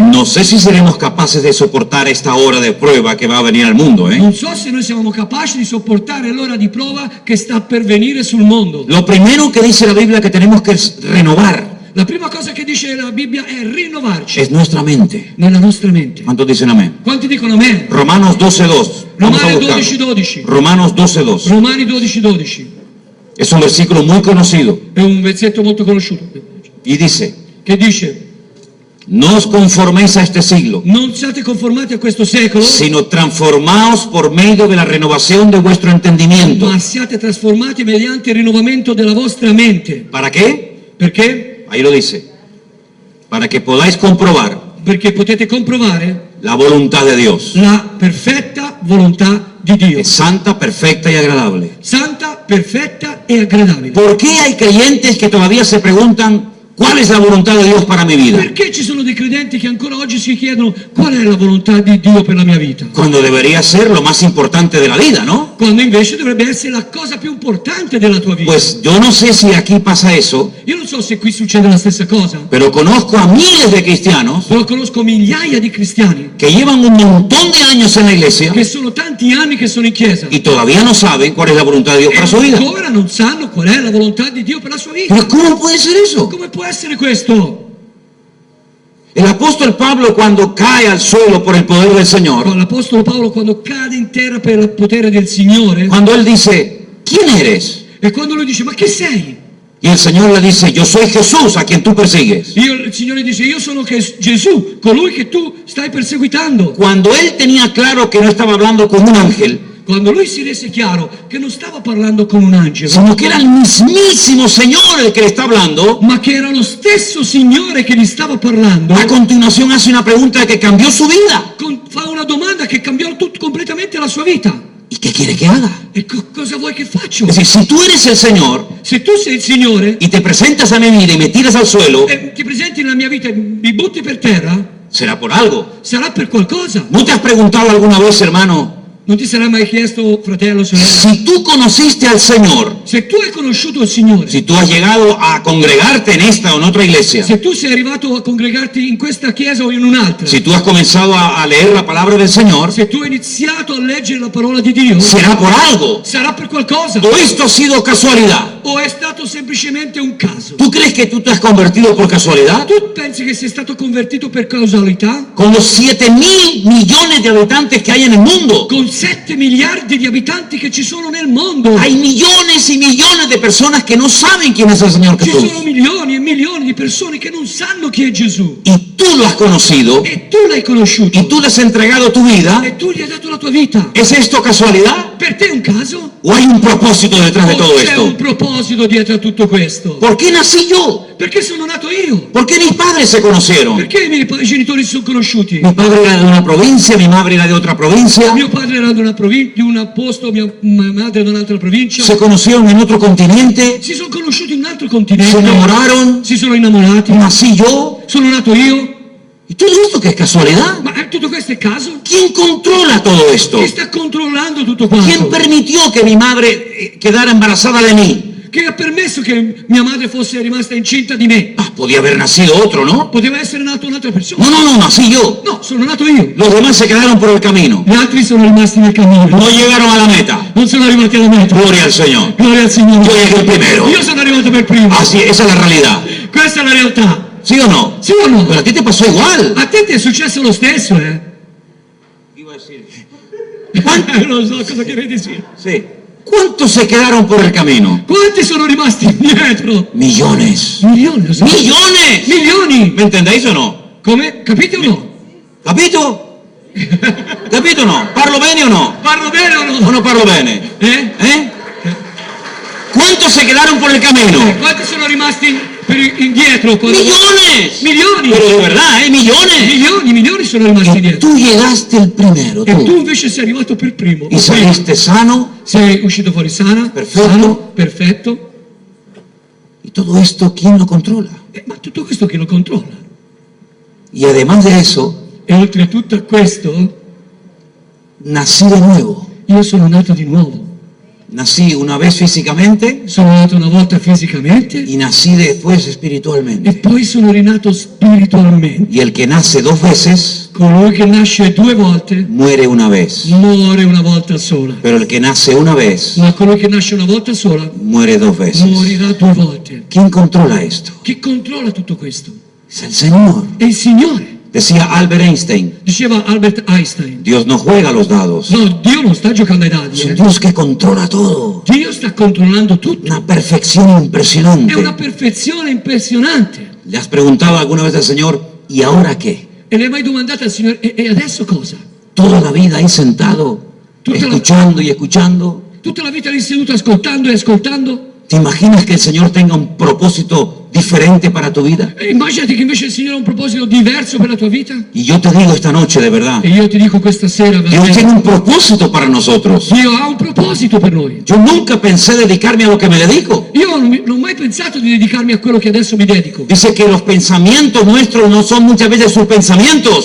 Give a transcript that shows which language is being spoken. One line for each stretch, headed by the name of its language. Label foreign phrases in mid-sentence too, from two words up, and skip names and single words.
Spanish: no sé si seremos capaces de soportar esta hora de prueba que va a venir al mundo, ¿eh?
Italian: non so se noi siamo capaci di sopportare l'ora di prova che sta per venire sul mondo.
Spanish: Lo primero que dice la Biblia que tenemos que renovar
Italian: La prima cosa che dice la Bibbia è rinnovarci
Spanish: es nuestra mente.
Italian: nella nostra mente.
Spanish: ¿Cuántos dicen amén?
Italian: Quanti dicono amen?
Spanish: Romanos 12:2. Vamos a
Italian: Romani
Spanish: buscar.
Italian: 12:12.
Spanish: Romanos 12:2.
Italian: Romani 12:12.
Spanish: Es un versículo muy conocido
Italian: È un versetto molto conosciuto
Spanish: y dice,
Italian: che dice:
Spanish: no os conforméis a este siglo,
Italian: non siate conformati a questo secolo,
Spanish: sino transformaos por medio de la renovación de vuestro entendimiento.
Italian: ma siate trasformati mediante il rinnovamento della vostra mente.
Spanish: ¿Para qué?
Italian: Perché?
Spanish: Ahí lo dice. Para que podáis comprobar
Italian: Perché potete comprovare
Spanish: la voluntad de Dios.
Italian: la perfetta volontà di Dio.
Spanish: Es santa, perfecta y agradable.
Italian: Santa, perfetta e aggradabile.
Spanish: ¿Por qué hay creyentes que todavía se preguntan cuál es la voluntad de Dios para mi vida?
Italian: Perché ci sono dei credenti che ancora oggi si chiedono qual è la volontà di Dio per la mia vita?
Spanish: Cuando debería ser lo más importante de la vida, ¿no?
Italian: Quando invece dovrebbe essere la cosa più importante della tua vita.
Spanish: Pues yo no sé si aquí pasa eso,
Italian: Io non so se qui succede la stessa cosa,
Spanish: pero conozco a miles de cristianos
Italian: però conosco migliaia di cristiani
Spanish: que llevan un montón de años en la iglesia
Italian: che sono tanti anni che sono in chiesa
Spanish: y todavía no saben cuál es la voluntad de Dios
Italian: e
Spanish: para su vida.
Italian: ancora non sanno qual è la volontà di Dio per la sua vita.
Spanish: Pero ¿cómo puede ser eso?
Italian: Come può essere questo?
Spanish: El apóstol Pablo, cuando cae al suelo por el poder del Señor,
Italian: L'Apostolo Paolo quando cade in terra per il potere del Signore
Spanish: cuando él dice, ¿quién eres?
Italian: e quando lui dice: ma che sei?
Spanish: Y el Señor le dice, yo soy Jesús a quien tú persigues.
Italian: Il Signore dice: io sono Gesù, colui che tu stai perseguitando.
Spanish: Cuando él tenía claro que no estaba hablando con un ángel,
Italian: Quando lui si rese chiaro che non stava parlando con un angelo,
Spanish: sino que era el mismísimo Señor el que le está hablando,
Italian: ma che era lo stesso Signore che gli stava parlando,
Spanish: a continuación hace una pregunta que cambió su vida.
Italian: fa una domanda che cambiò completamente la sua vita.
Spanish: ¿Y qué quiere que haga?
Italian: E cosa vuoi che faccio?
Spanish: Es decir, si tú eres el Señor
Italian: Se tu sei il Signore
Spanish: y te presentas a mi vida y me tiras al suelo,
Italian: e ti presenti nella mia vita e mi butti per terra,
Spanish: será por algo.
Italian: sarà per qualcosa.
Spanish: ¿No te has preguntado alguna vez, hermano,
Italian: Non ti sarai mai chiesto, fratello o sorella,
Spanish: si tú conociste al Señor,
Italian: se tu hai conosciuto il Signore,
Spanish: si tú has llegado a congregarte en esta o en otra iglesia,
Italian: se tu sei arrivato a congregarti in questa chiesa o in un'altra,
Spanish: si tú has comenzado a leer la palabra del Señor,
Italian: se tu hai iniziato a leggere la parola di Dio,
Spanish: será por algo.
Italian: sarà per qualcosa
Spanish: ¿O esto ha sido casualidad?
Italian: o è stato semplicemente un caso?
Spanish: ¿Tú crees que tú te has convertido por casualidad?
Italian: Tu pensi che sei stato convertito per causalità?
Spanish: Con los 7.000 millones de habitantes que hay en el mundo,
Italian: Con 7 miliardi di abitanti che ci sono nel mondo,
Spanish: hay millones y millones de personas que no saben quién es el Señor
Italian: ci
Spanish: Jesús.
Italian: sono milioni e milioni di persone che non sanno chi è Gesù.
Spanish: Y tú lo has conocido,
Italian: E tu l'hai conosciuto.
Spanish: y tú le has entregado tu vida.
Italian: E tu gli hai dato la tua vita.
Spanish: ¿Es esto casualidad?
Italian: Per te è un caso?
Spanish: ¿O hay un propósito detrás de todo
Italian: O c'è un
Spanish: esto?
Italian: proposito dietro a tutto questo?
Spanish: ¿Por qué nací yo?
Italian: Perché sono nato io?
Spanish: ¿Por qué mis padres se conocieron?
Italian: Perché i miei genitori si sono conosciuti?
Spanish: Mi padre era de una provincia, mi madre era de otra provincia.
Italian: Mio padre era di un posto, mia madre da un'altra provincia.
Spanish: Se conocieron en otro continente,
Italian: Si sono conosciuti in un altro
Spanish: se
Italian: continente.
Spanish: enamoraron,
Italian: Si sono innamorati.
Spanish: nací yo.
Italian: Sono nato io.
Spanish: ¿Y todo esto qué es casualidad?
Italian: Ma tutto questo è caso?
Spanish: ¿Quién controla todo esto?
Italian: Chi sta controllando tutto
Spanish: ¿Quién
Italian: quanto?
Spanish: permitió que mi madre quedara embarazada de mí?
Italian: Che ha permesso che mia madre fosse rimasta incinta di me?
Spanish: Ah, podía haber nacido otro, ¿no?
Italian: Poteva essere nato un'altra persona.
Spanish: No, nací yo.
Italian: No, sono nato io.
Spanish: Los demás se quedaron por el camino.
Italian: Gli altri sono rimasti nel cammino.
Spanish: No llegaron a la meta.
Italian: Non sono arrivati alla meta.
Spanish: Gloria al Señor.
Italian: Gloria al Signore.
Spanish: Yo llegué primero.
Italian: Io sono arrivato per primo.
Spanish: Así, esa es la realidad.
Italian: Questa è la realtà.
Spanish: ¿Sí o no?
Italian: Sì o no?
Spanish: Pero a ti te pasó igual.
Italian: A te ti è successo lo stesso, eh?
Spanish: Iba a decir.
Italian: Non so cosa che vedi sì.
Spanish: Sí. ¿Cuántos se quedaron por el camino?
Italian: Quanti sono rimasti indietro?
Spanish: Millones.
Italian: Milioni, lo so.
Spanish: ¡Millones!
Italian: Milioni!
Spanish: ¿Me entendéis o no?
Italian: Come? Capite o no? ¿Capito? ¿Capito o no? ¿Parlo bene o no? Parlo bene o ¿O no? no parlo bene? Eh?
Spanish: ¿Cuántos se quedaron por el camino?
Italian: Quanti sono rimasti indietro?
Spanish: ¡Millones!
Italian: Milioni!
Spanish: Pero de verdad, ¿eh? ¡Millones!
Italian: Milioni sono rimasti
Spanish: Y
Italian: indietro.
Spanish: tú llegaste el primero,
Italian: E tu
Spanish: tú.
Italian: invece sei arrivato per primo.
Spanish: Y saliste sano.
Italian: Sei uscito fuori sana, Perfetto. sano, perfetto.
Spanish: Y todo esto, ¿quién lo controla?
Italian: Ma tutto questo chi lo controlla?
Spanish: Y además de eso,
Italian: E oltretutto a questo,
Spanish: nací de nuevo.
Italian: io sono nato di nuovo.
Spanish: Nací una vez físicamente
Italian: Sono nato una volta fisicamente
Spanish: y nací después
Italian: e
Spanish: espiritualmente.
Italian: poi sono rinato spiritualmente.
Spanish: Y el que nace dos veces,
Italian: Colui che nasce 2 volte
Spanish: muere una vez.
Italian: muore una volta sola.
Spanish: Pero el que nace una vez,
Italian: Ma colui che nasce una volta sola
Spanish: muere dos veces.
Italian: morirà 2 volte.
Spanish: ¿Quién controla esto?
Italian: Chi controlla tutto questo?
Spanish: Es el Señor.
Italian: È il Signore.
Spanish: Decía Albert Einstein,
Italian: Diceva Albert Einstein.
Spanish: Dios no juega los dados.
Italian: No, Dio non sta giocando ai dadi.
Spanish: Es un
Italian: eh.
Spanish: Dios que controla todo.
Italian: Dio sta controllando tutto.
Spanish: Una perfección
Italian: È
Spanish: impresionante.
Italian: una perfezione impressionante.
Spanish: ¿Le has preguntado alguna vez al Señor, ¿y ahora qué?
Italian: E le hai mai domandato al Signore, e adesso cosa?
Spanish: Toda la vida ahí sentado,
Italian: Tutta la-
Spanish: escuchando y escuchando.
Italian: Tutta la vita lì seduto ascoltando e ascoltando?
Spanish: ¿Te imaginas que el Señor tenga un propósito diferente para tu vida?
Italian: E immaginati che invece il Signore ha un proposito diverso per la tua vita.
Spanish: Y yo te digo esta noche de verdad,
Italian: E io ti dico questa sera,
Spanish: Dios
Italian: veramente,
Spanish: tiene un propósito para nosotros.
Italian: Dio ha un proposito per noi.
Spanish: Yo nunca pensé dedicarme a lo que me dedico.
Italian: Io non ho mai pensato di dedicarmi a quello che adesso mi dedico.
Spanish: Dice que los pensamientos nuestros no son muchas veces sus pensamientos,